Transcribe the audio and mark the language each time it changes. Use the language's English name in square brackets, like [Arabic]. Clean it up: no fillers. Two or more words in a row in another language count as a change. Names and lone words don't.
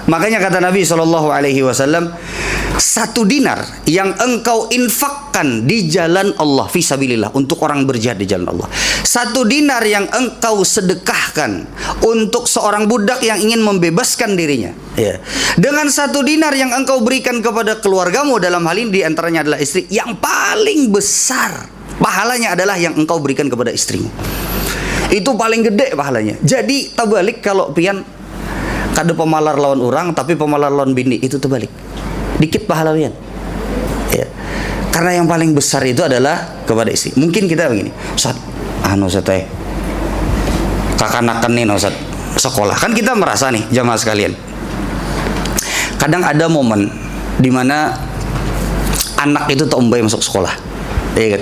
[Indonesian] Makanya kata Nabi SAW, 1 dinar yang engkau infakkan di jalan Allah fisabilillah, untuk orang berjihad di jalan Allah, 1 dinar yang engkau sedekahkan untuk seorang budak yang ingin membebaskan dirinya, ya, dengan 1 dinar yang engkau berikan kepada keluargamu, dalam hal ini diantaranya adalah istri, yang paling besar pahalanya adalah yang engkau berikan kepada istrimu. Itu paling gede pahalanya. [Banjar] Jadi terbalik kalau pian kada pemalar lawan orang tapi pemalar lawan bini, itu terbalik. Dikit pahala pian. [Indonesian] Ya. Karena yang paling besar itu adalah kepada istri. Mungkin kita begini, Ustaz, Ustaz teh kakanakan nih Ustaz sekolah. Kan kita merasa nih jamaah sekalian, kadang ada momen dimana anak itu tombay masuk sekolah, ya kan?